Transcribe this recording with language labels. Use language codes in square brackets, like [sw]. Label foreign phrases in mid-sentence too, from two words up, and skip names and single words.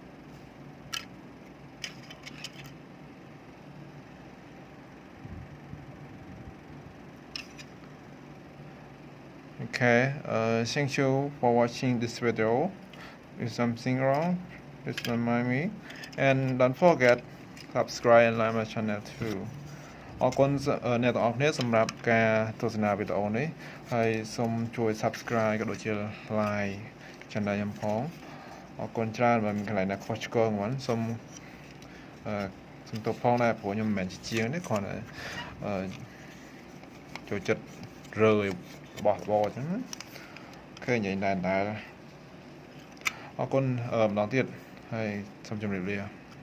[en] Okay, thank you for watching this video. If something wrong, please remind me, and don't forget subscribe and like my channel too. [km] អរគុណអ្នកទាំងអស់គ្នាសម្រាប់ការទស្សនាវីដេអូនេះហើយសូមជួយ Subscribe ក៏ដូចជា [en] Like Channel [km] ខ្ញុំផងអរគុណច្រើនបើមានកន្លែងណាខុសឆ្គងហ្មងសូមទោសផងដែរព្រោះខ្ញុំមិនមែនជាជាងទេគ្រាន់តែចូលចិត្តរើរបស់របរអញ្ចឹងឃើញយ៉ាងដែរអរគុណម្ដងទៀតហើយសូមជម្រាបលា